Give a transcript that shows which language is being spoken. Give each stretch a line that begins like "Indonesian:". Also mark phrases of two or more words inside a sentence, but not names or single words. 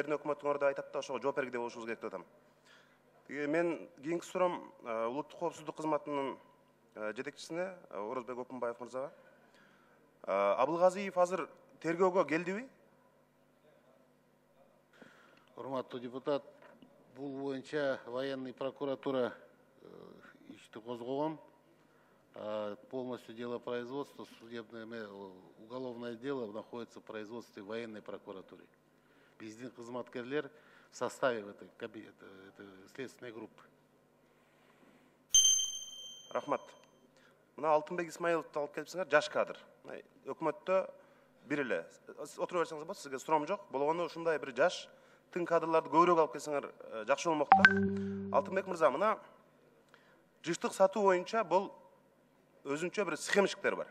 Kyrgyz: Силердин өкмөтүңөр да айтат да, ошого жооп бергиле болушубуз керек деп атам. Мен кийинки суроом улуттук коопсуздук кызматынын жетекчисине Орозбек Опунбаев мырзага. Абылгазиев азыр тергөөгө келдиби? Урматтуу депутат, бул боюнча
Russian: военный прокуратура
Kyrgyz: ишти козгогон.
Russian: Полностью дело производства, судебное, уголовное дело находится в производстве военной прокуратуры.
Kyrgyz: Биздин кызматкерлер
Russian: в составе этой следственной группы.
Kyrgyz: Рахмат. Мына Алтынбек Исмаиловду алып келипсиңер, жаш кадр. Өкмөттө бир эле. Отура берсеңиз болот, сизге суроом жок. Болгону ушундай бир жаш тың кадрларды көбүрөөк алып келсеңер жакшы болмок да. Алтынбек мырза, мына жыштык сатуу боюнча бул өзүнчө бир схемчиктер бар.